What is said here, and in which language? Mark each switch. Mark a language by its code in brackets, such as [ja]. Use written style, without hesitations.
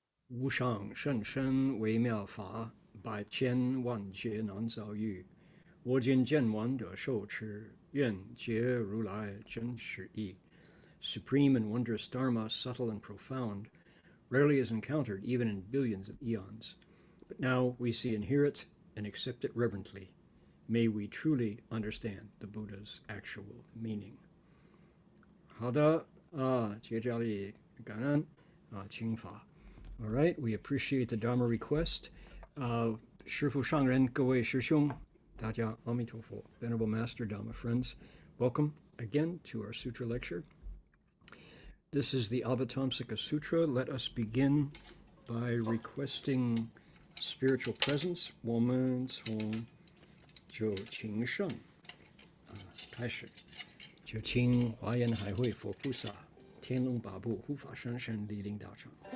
[zh] 无上甚深微妙法，百千万劫难遭遇。我今见闻得受持，愿解如来真实义。 [en] Supreme and wondrous Dharma, subtle and profound, rarely is encountered even in billions of eons. But now we see and hear it and accept it reverently. May we truly understand the Buddha's actual meaning. [zh] 好的结家里感恩请法。 [en] All right, we appreciate the Dharma request. [zh] 师父上人，各位师兄，大家阿弥陀佛。 [en] Venerable Master Dharma friends, welcome again to our sutra lecture. This is the Avatamsaka Sutra. Let us begin by requesting spiritual presence. [zh] 我们从九情圣开始，就请华严海会佛菩萨、天龙八部护法神圣莅临大场。